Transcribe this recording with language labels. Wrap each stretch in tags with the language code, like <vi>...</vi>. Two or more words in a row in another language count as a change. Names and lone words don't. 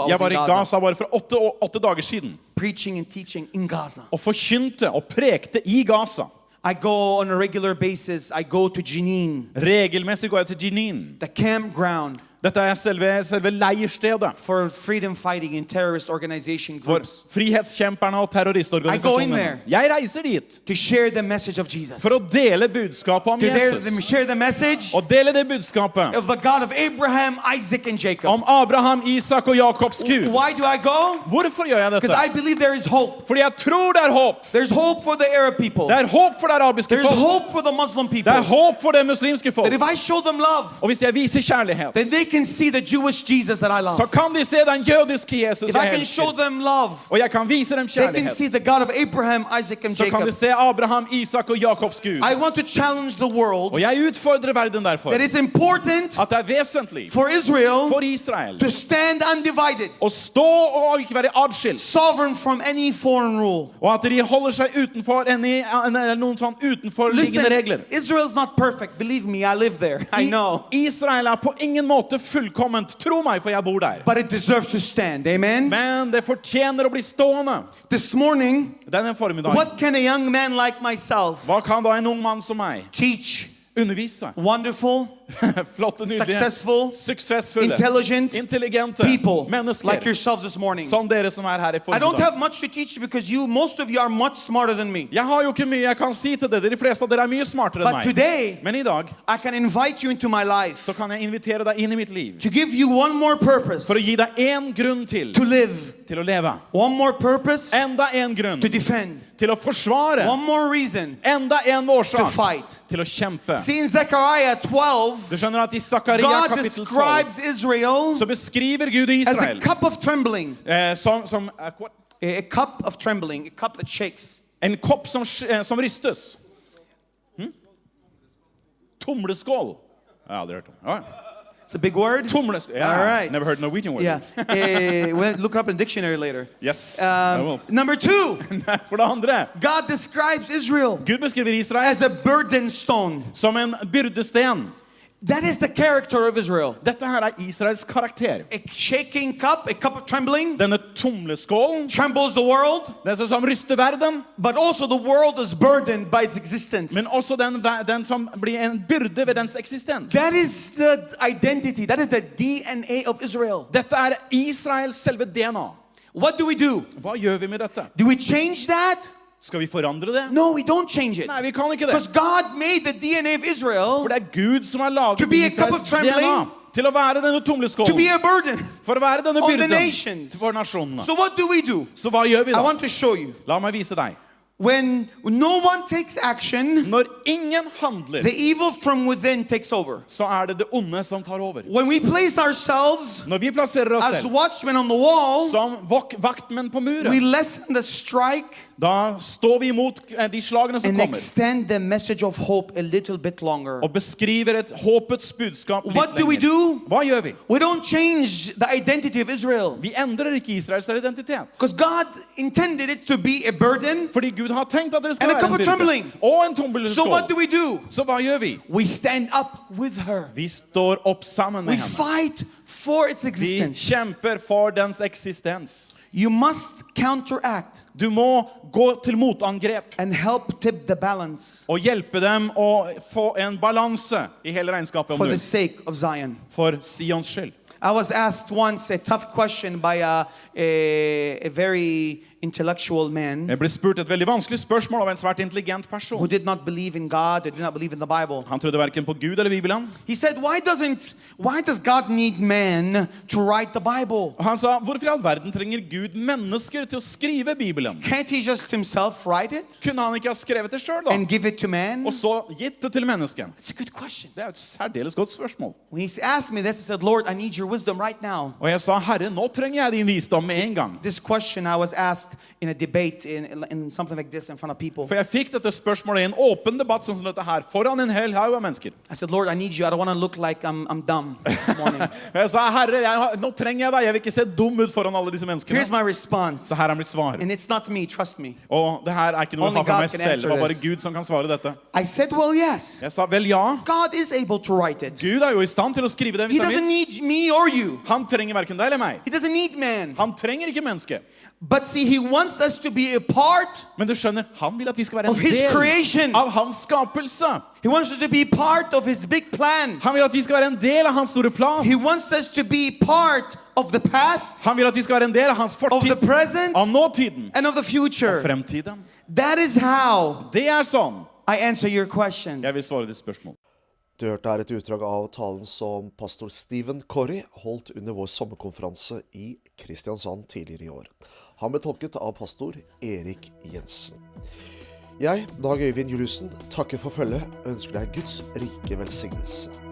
<en>I</en> <no>Jeg</no> <en>was</en> <no>var</no> <en>in</en> <no>i Gaza, Gaza bare for 8 dager siden.</no> <en>preaching and teaching in Gaza.</en> <no>Og forkynte og prekte i Gaza.</no> <en>I go on a regular basis. I go to Jenin,</en> <no>Regelmessig går jeg til Jenin.</no> <en>the campground</en> <no>Dette er selve leirstedet</no> <en>for freedom fighting and terrorist organization for groups,</en> <no>frihetskjemperne og</no> <en>I go in</en> <no>terroristorganisasjonene.</no> <en>there.</en> <no>Jeg reiser dit</no> <en>to share the message of Jesus.</en> <no>for å dele budskapet om</no> <en>To</en> <no>Jesus.</no> <en>share the message</en> <no>Og dele det budskapet</no> <en>of the God of Abraham, Isaac, and Jacob.</en> <no>om Abraham, Isak og Jakobs Gud.</no> <en>Why do I go?</en> <no>Hvorfor gjør jeg</no> <en>Because</en> <no>dette?</no> <en>I believe there is hope.</en> <no>Fordi jeg tror det er håp.</no> <en>There's hope for the Arab people.</en> <no>Det er håp for det arabiske</no> <en>There's</en> <no>folk.</no> <en>hope for the Muslim</en> <no>Det</no> <en>people.</en> <no>er håp for det muslimske</no> <en>That</en> <no>folk.</no> <en>if I show them love,</en> <no>Og hvis jeg viser kjærlighet,</no> <en>then they can see the Jewish Jesus that I</en> <no>så</no> <en>love.</en> <no>kan de se den jødiske Jesus</no> <en>If I</en> <no>jeg</no> <en>can show</en> <no>elsker.</no> <en>them love,</en> <no>Og jeg kan vise dem</no> <en>they can</en> <no>kjærlighet.</no> <en>see the God of Abraham, Isaac, and</en> <no>Så kan</no> <en>Jacob.</en> <no>de se Abraham, Isak og Jakobs Gud.</no> <en>I want to challenge the world</en> <no>Og jeg utfordrer verden derfor.</no> <en>that it's important</en> <no>At det er vesentlig</no> <en>for Israel</en> <no>for Israel</no> <en>to stand undivided,</en> <no>å stå og ikke være adskilt.</no> <en>sovereign from any foreign rule.</en> <no>Og at de holder seg utenfor noen sånn utenforliggende regler.</no> <en>Listen, Israel's not perfect. Believe me, I live there. I know.</en> <no>Israel er på ingen måte måte fullkomment. Tro meg, for jeg bor der.</no> <en>But it deserves to stand. Amen?</en> <no>Men det fortjener å bli stående.</no> <en>This morning,</en> <no>Denne formiddagen.</no> <en>what can a young man like myself</en> <no>Hva kan da en ung mann som meg</no> <en>teach?</en> <no>undervise?</no> <en>Wonderful,</en> <no>Flotte, nydelige,</no> <en>successful,</en> <no>suksessfulle,</no> <en>intelligent</en> <no>intelligente</no> <en>people</en> <no>mennesker.</no> <en>like yourselves this morning.</en> <no>Som dere som her I</no> <en>I don't</en> <no>formiddag.</no> <en>have much to teach you because most of you are much smarter than me.</en> <no>Jeg har jo ikke mye jeg kan si til dere. De fleste av dere mye smartere enn</no> <en>But</en> <no>meg.</no> <en>today,</en> <no>Men I dag</no> <en>I can invite you into my life</en> <no>så kan jeg invitere deg inn I mitt liv.</no> <en>to give you one more purpose</en> <no>For å gi deg en grunn til</no> <en>to live,</en> <no>å leve.</no> <en>one more purpose</en> <no>Enda en grunn</no> <en>to defend,</en> <no>til å forsvare.</no> <en>one more reason</en> <no>Enda en</no> <en>to</en> <no>årsak</no> <en>fight.</en> <no>til å kjempe.</no> <en>See, in Zechariah 12,</en> <no>Du skjønner at I Zakaria</no> <en>God</en> <no>kapittel 12</no> <en>describes Israel</en> <no>så beskriver Gud</no> <en>as a</en> <no>Israel</no> <en>cup of trembling.</en> <no>som</no> <en>A cup of trembling, a cup that shakes.</en> <no>en kopp som rystes. Tomleskål. Jeg har aldri hørt om. Ja.</no> <en>It's a big word. Tomleskål. Yeah. All right. Never heard Norwegian word. Yeah. We'll look it up in the dictionary later. Yes. I will. Number two,</en> <no>For det andre,</no> <en>God describes Israel</en> <no>Gud beskriver Israel</no> <en>as a burden stone.</en> <no>som en byrdesten.</no> <en>That is the character of Israel.</en> <no>Dette her Israels karakter.</no> <en>A shaking cup, a cup of trembling,</en> <no>Denne tomleskålen,</no> <en>trembles the world,</en> <no>den som ryster verden,</no> <en>but also the world is burdened by its existence.</en> <no>men også den som blir en byrde ved dens eksistens.</no> <en>That is the identity, that is the DNA of Israel.</en> <no>Dette Israels selve DNA.</no> <en>What do?</en> <no>Hva gjør vi med dette?</no> <en>Do we change that?</en> <no>Skal vi forandre det?</no> <en>No, we don't change it.</en> <no>Nei, vi kan ikke det.</no> <en>Because God made the DNA of Israel</en> <no>For det Gud som har laget</no> <en>To be a cup of</en> <no>Israels</no> <en>trembling,</en> <no>DNA til å være denne</no> <en>to be</en> <no>tomleskålen,</no> <en>a burden.</en> <no>for å være denne</no> <en>on the</en> <no>byrden</no> <en>nations.</en> <no>for nasjonene.</no> <en>So what do?</en> <no>Så hva gjør vi</no> <en>I</en> <no>da?</no> <en>want to show you.</en> <no>La meg vise deg.</no> <en>When no one takes action,</en> <no>Når ingen handler,</no> <en>the evil from within takes over.</en> <no>så det onde som tar over.</no> <en>When we place ourselves</en> <no>Når vi plasserer oss</no> <en>as</en> <no>selv</no> <en>watchmen on the wall,</en> <no>som vaktmenn på</no> <en>we</en> <no>muren,</no> <en>lessen the strike</en> <no>da står vi imot de slagene som</no> <en>and</en> <no>kommer,</no> <en>extend the message of hope a little bit longer.</en> <no>og beskriver et håpets budskap litt</no> <en>What do we</en> <no>lenger.</no> <en>do?</en> <no>Hva gjør vi?</no> <en>We don't change the identity of Israel.</en> <no>Vi endrer ikke Israels identitet.</no> <en>Because God intended it to be a burden.</en> <no>Fordi Gud har tenkt at det skal</no> <en>And a</en> <no>være</no> <en>cup</en> <no>en</no> <en>of</en> <no>byrde.</no> <en>trembling.</en> <no>Og en</no> <en>So</en> <no>tomleskål.</no> <en>what do we do?</en> <no>Så hva gjør vi?</no> <en>We stand up with her.</en> <no>Vi står opp sammen</no> <en>We</en> <no>med henne.</no> <en>fight for its</en> <no>Vi</no> <en>existence.</en> <no>kjemper for dens eksistens.</no> <en>You must counteract</en> <no>Du må gå til motangrep</no> <en>and help tip the balance</en> <no>og hjelpe dem å få en balanse I hele regnskapet om</no> <en>for the</en> <no>du.</no> <en>sake of Zion.</en> <no>For Sions skyld.</no> <en>I was asked once a tough question by a very intellectual man</en> <no>Jeg ble spurt et veldig vanskelig spørsmål av en svært intelligent</no> <en>who</en> <no>person.</no> <en>did not believe in God, or did not believe in the Bible.</en> <no>Han trodde hverken på Gud eller Bibelen.</no> <en>He said, why does God need man to write the Bible?</en> <no>Og han sa, hvorfor I all verden trenger Gud mennesker til å skrive Bibelen?</no> <en>Can't he just himself write it</en> <no>Kunne han ikke ha skrevet det selv da?</no> <en>and give it to man?</en> <no>Og så gitt det til mennesken?</no> <en>It's a good question.</en> <no>Det et særdeles godt spørsmål.</no> <en>When he asked me this, I said, Lord, I need your wisdom right now.</en> <no>Og jeg sa, Herre, nå trenger jeg din visdom med en gang.</no> <en>This question I was asked in a debate in something like this in front of people.</en> <no>For jeg fikk dette spørsmålet I en åpen debatt sånn som dette her, foran en hel haug av mennesker.</no> <en>I said, Lord, I need you. I don't want to look like I'm dumb this morning.</en> <no>Og jeg sa, Herre, nå trenger jeg deg. Jeg vil ikke se dum ut foran alle disse menneskene.</no> <en>Here's my response.</en> <no>Så her mitt svar.</no> <en>And it's not me, trust me.</en> <no>Og det her ikke noe</no> <en>Only</en> <no>jeg har fra</no> <en>God</en> <no>meg</no> <en>can</en> <no>selv. Det var</no> <en>answer</en> <no>bare</no> <en>this.</en> <no>Gud som kan svare dette.</no> <en>I said, well, yes.</en> <no>Jeg sa, vel ja.</no> <en>God is able to write it.</en> <no>Gud jo I stand til å skrive det</no> <en>He</en> <no>hvis han</no> <en>doesn't</en> <no>vil.</no> <en>need me or you.</en> <no>Han trenger hverken deg eller meg.</no> <en>He doesn't need man.</en> <no>Han trenger ikke menneske.</no> <en>But see, he wants us to be a part</en> <no>Men du skjønner, han vil at vi skal være</no> <en>of</en> <no>en</no> <en>his</en> <no>del</no> <en>creation.</en> <no>av hans skapelse.</no> <en>He wants us to be part of his big plan.</en> <no>Han vil at vi skal være en del av hans store plan.</no> <en>He wants us to be part of the past,</en> <no>Han vil at vi skal være en del av hans</no> <en>of the</en> <no>fortid,</no> <en>present,</en> <no>av nåtiden</no> <en>and of the</en> <no>og</no> <en>future.</en> <no>fremtiden.</no> <en>That is how</en> <no>Det sånn.</no> <en>I answer your question.</en> <no>Jeg vil svare ditt spørsmål. Du hørte her et utdrag av talen som pastor Stephen Corey holdt under vår sommerkonferanse I Kristiansand tidligere I år. Han ble tolket av pastor Erik Jensen. Jeg, Dag Øyvind Juliussen, takker for følget og ønsker deg Guds rike velsignelse.</no>